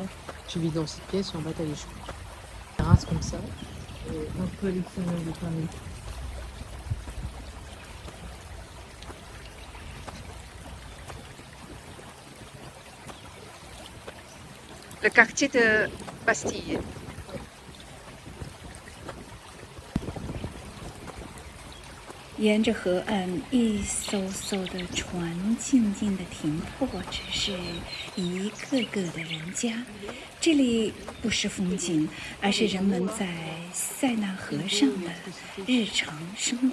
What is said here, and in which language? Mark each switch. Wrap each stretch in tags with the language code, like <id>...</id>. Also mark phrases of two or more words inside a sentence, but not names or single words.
<fr>Je vis dans cette pièce, en bas t'as les choses. Terrasse comme ça, un peu à l'extérieur de Paris. Le quartier de Bastille.</fr> <zh>沿着河岸，一艘艘的船静静地停泊着，是一个个的人家。这里不是风景，而是人们在塞纳河上的日常生活。</zh>